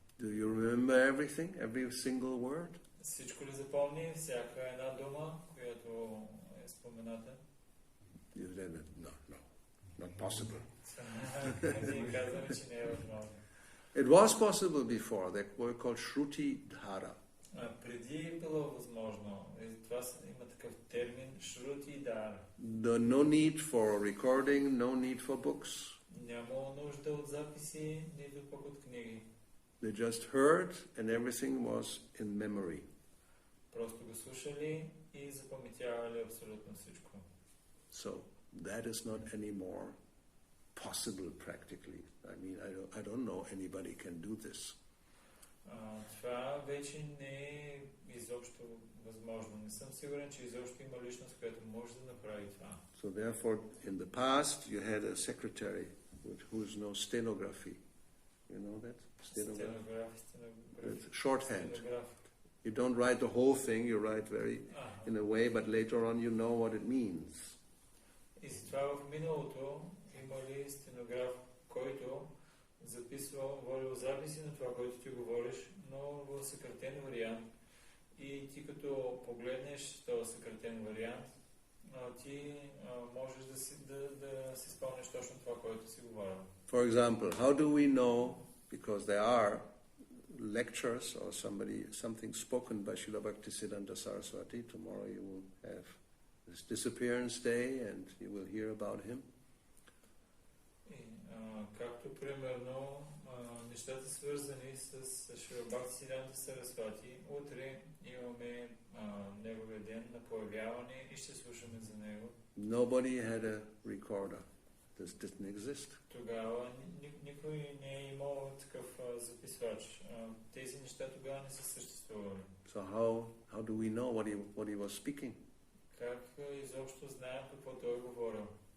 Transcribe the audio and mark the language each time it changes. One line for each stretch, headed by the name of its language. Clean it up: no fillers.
English: Do you remember everything, every single word?
Bulgarian: Всичко ли запомни? Всяка една дума, която е спомената?
English: No, not possible.
Bulgarian: Ние казваме, че не е възможно.
English: It was possible before. They were called Shruti Dhara.
Bulgarian: Преди е било възможно. Това има такъв термин Shruti Dhara.
English: No need for recording, no need for books.
Bulgarian: Няма нужда от записи, нито пък от книги.
English: They just heard and everything was in memory.
Bulgarian: Просто го слушали и запаметявали абсолютно всичко.
English: So that is not anymore possible practically. I mean, I don't know anybody can do this.
Bulgarian: Това вече не е изобщо изобщо възможно. Не съм сигурен, че изобщо има личност, която може да направи това.
English: So therefore, in the past, you had a secretary who knows stenography. You know that?
Bulgarian: Стенограф.
English: It's shorthand. You don't write the whole thing, you write very in a way, but later on you know what it means.
Bulgarian: И с това в миналото има ли стенограф, който записва, водил записи на това, което ти говориш, но в съкратен вариант. И ти като погледнеш този съкратен вариант, ти можеш да си спомнеш точно това, което си говорил.
English: For example, how do we know, because there are lectures or something spoken by Srila Bhaktisiddhanta Saraswati, tomorrow you will have his disappearance day and you will hear about him.
Bulgarian: Както примерно нещата свързани с Шрила Бхактисиддханта Сарасвати, утре имаме неговия ден на появяване и ще слушаме за него.
English: Nobody had a recorder. This didn't exist.
Bulgarian: Тогава никой не е имал такъв записвач. Тези неща тогава не са съществували.
English: So how do we know what he was speaking?
Bulgarian: Как изобщо знаем какво той е говорил?